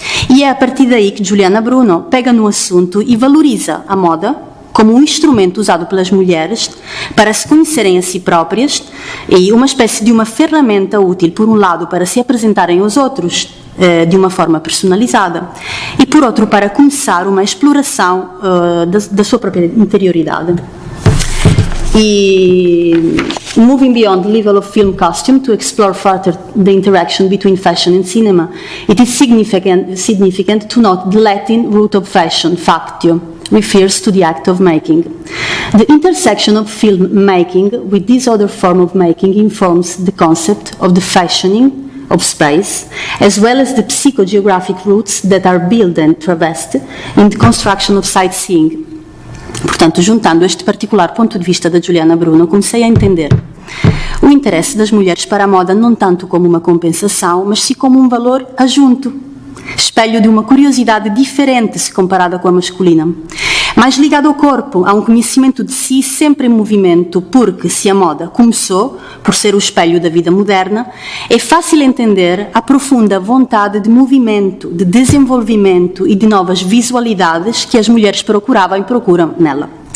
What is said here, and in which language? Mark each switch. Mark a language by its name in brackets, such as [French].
[Portuguese] E é a partir daí que Juliana Bruno pega no assunto e valoriza a moda como um instrumento usado pelas mulheres para se conhecerem a si próprias e uma espécie de uma ferramenta útil, por um lado, para se apresentarem aos outros de uma forma personalizada e, por outro, para começar uma exploração da sua própria interioridade. [English] E moving beyond the level of film costume to explore further the interaction between fashion and cinema, it is significant to note the Latin root of fashion, factio, refers to the act of making. The intersection of film making with this other form of making informs the concept of the fashioning of space, as well as the psychogeographic roots that are built and traversed in the construction of sightseeing. [Portuguese] Portanto, juntando este particular ponto de vista da Juliana Bruno, comecei a entender o interesse das mulheres para a moda não tanto como uma compensação, mas sim como um valor adjunto, espelho de uma curiosidade diferente se comparada com a masculina, mais ligado ao corpo, a um conhecimento de si sempre em movimento, porque se a moda começou por ser o espelho da vida moderna, é fácil entender a profunda vontade de movimento, de desenvolvimento e de novas visualidades que as mulheres procuravam e procuram nela.